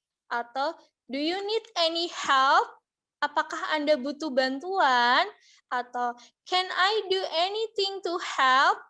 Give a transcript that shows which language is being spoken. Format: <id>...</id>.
<en>Atau do you need any help?</en> <id>Apakah Anda butuh bantuan?</id> <en>Atau can I do anything to help?</en>